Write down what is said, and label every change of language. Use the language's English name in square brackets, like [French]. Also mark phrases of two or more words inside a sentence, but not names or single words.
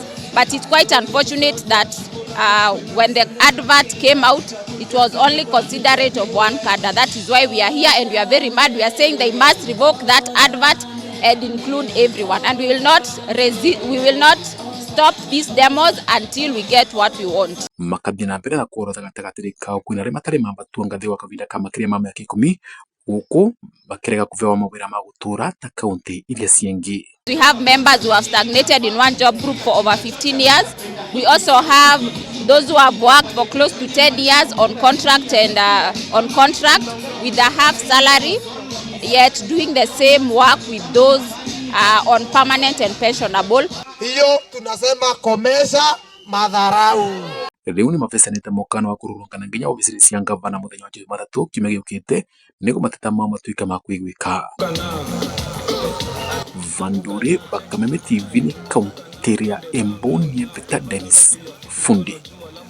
[English] But it's quite unfortunate that when the advert came out, it was only considerate of one cadre. That is why we are here, and we are very mad. We are saying they must revoke that advert and include everyone, and we will not stop these demos until we get what we want. [Kikuyu] Makathi na mbere na kuorotha gatagatĩ kao kwĩna arĩa matarĩ mambatua ngathĩ wa kavinda ka makĩria ma mĩaka 10 gũkũ bakĩrega kũveo mawĩra ma gũtũũra ta kaunti iria ciengĩ. [English] We have members who have stagnated in one job group for over 15 years. We also have those who have worked for close to 10 years on contract and on contract with a half salary, yet doing the same work with those on permanent and pensionable. [Swahili] Hiyo tunasema komesha madharau. [Kikuyu] Rĩu nĩ mavecanĩte mũkana wa kũrũrũngana nginya obici cia ngavana mũthenya wa Jumatatu kiumia gĩũkĩte nĩguo mateta mao matuĩke ma kũiguĩka. Vandore Kameme TV ni kaunti ya Embu ni Dennis Fundi.